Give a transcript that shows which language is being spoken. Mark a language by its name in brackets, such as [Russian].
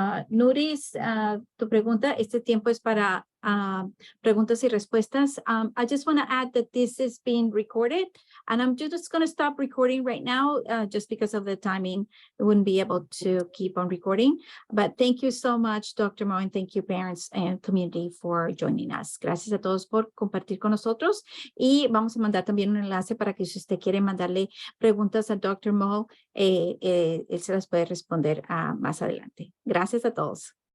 [Spanish] Nuris, tu pregunta, este tiempo es para preguntas y respuestas. [English] I just want to add that this is being recorded, and I'm just going to stop recording right now just because of the timing. I wouldn't be able to keep on recording. But thank you so much, Dr. Mo, and thank you, parents and community, for joining us. [Spanish] Gracias a todos por compartir con nosotros. Y vamos a mandar también un enlace para que si usted quiere mandarle preguntas a Dr. Mo, él se las puede responder más adelante. Gracias a todos.